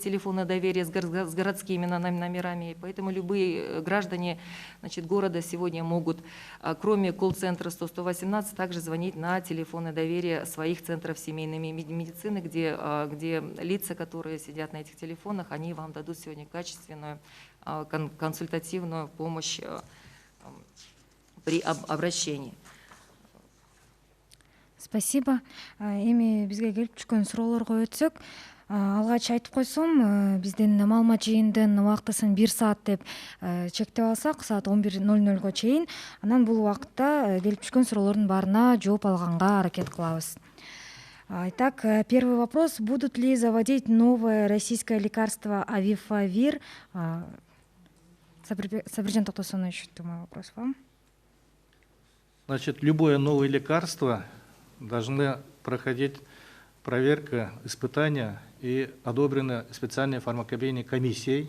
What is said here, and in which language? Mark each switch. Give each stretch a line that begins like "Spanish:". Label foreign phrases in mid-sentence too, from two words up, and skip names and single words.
Russian: телефоны доверия с городскими номерами, поэтому любые граждане, значит, города сегодня могут, кроме колл-центра 118, также звонить на телефоны доверия своих центров семейной медицины, где лица, которые сидят на этих телефонах, они вам дадут сегодня качественную консультативную помощь при обращении. Спасибо.
Kyrgyz: Эми бизге келип түшкөн суроолорго өтсөк, алгач айтып койсом, биздин маалымат жыйындын убактысын 1 саат деп чектеп алсак, саат 11:00 чейин, анан бул убакытта келип түшкөн суроолордун баарына жооп алганга аракет кылабыз.
Russian: Итак, первый вопрос. Будут ли заводить новое российское лекарство Авифавир? Сабиржан Токтосонович, мой вопрос вам. Значит, любое новое лекарство должны проходить проверка, испытания и одобрены специальной фармакопейной комиссией.